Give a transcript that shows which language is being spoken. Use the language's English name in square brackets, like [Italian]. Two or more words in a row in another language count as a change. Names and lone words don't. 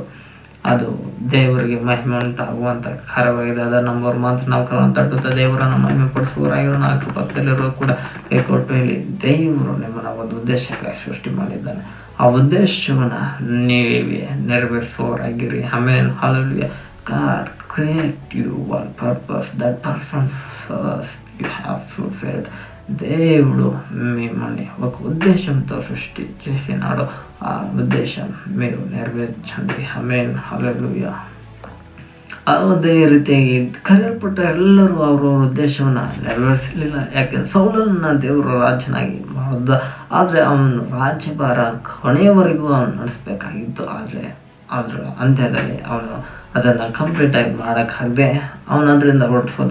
[Kannada] ಅದು ದೇವರಿಗೆ ಮಹಿಮೆ ಉಂಟಾಗುವಂಥ ಕಾರ್ಯವಾಗಿದೆ. ಅದರ ನಂಬರ್ ಮಾತ್ರ ನಾವು ಕರವನ್ನು ತಟ್ಟುತ್ತಾ ದೇವರನ್ನು ಮಹಿಮೆ ಪಡಿಸುವವರಾಗಿರೋ 4 ಪಕ್ಕದಲ್ಲಿರೋ ಕೂಡ ಕೈ ಕೊಟ್ಟು ಹೇಳಿ, ದೇವರು ನಿಮ್ಮನ್ನು ಒಂದು ಉದ್ದೇಶಕ್ಕಾಗಿ ಸೃಷ್ಟಿ ಮಾಡಿದ್ದಾನೆ. ಆ ಉದ್ದೇಶವನ್ನು ನೀವೇ ನೆರವೇರಿಸುವವರಾಗಿರಿ. ಆಮೇಲೆ ಹಾಲೆಲೂಯಾ, [English] God create you one purpose, that purpose you have fulfilled. [Telugu] దేవుడు మిమ్మల్ని ఒక ఉద్దేశంతో సృష్టి చేసినాడు. ఆ ఉద్దేశం మీరు నెరవేర్చండి. [Kannada] ಆಮೆನ್, ಹಲ್ಲೆಲೂಯಾ. ಅದೇ ರೀತಿಯಾಗಿ ಕರೆಯಲ್ಪಟ್ಟ ಎಲ್ಲರೂ ಅವ್ರವ್ರ ಉದ್ದೇಶವನ್ನು ನೆರವೇರಿಸಲಿಲ್ಲ. ಯಾಕೆಂದ್ರೆ ಸೌಲನನ್ನ ದೇವರು ರಾಜನಾಗಿ ಮಾಡಿದ, ಆದರೆ ಅವನು ರಾಜ್ಯಭಾರ ಕೊನೆಯವರೆಗೂ ಅವನು ನಡೆಸಬೇಕಾಗಿತ್ತು. ಆದರೆ ಅದರ ಅಂತ್ಯದಲ್ಲಿ ಅವನು ಅದನ್ನು ಕಂಪ್ಲೀಟಾಗಿ ಮಾಡೋಕ್ಕಾಗದೆ ಅವನು ಅದರಿಂದ ಹೊರಟೋದ.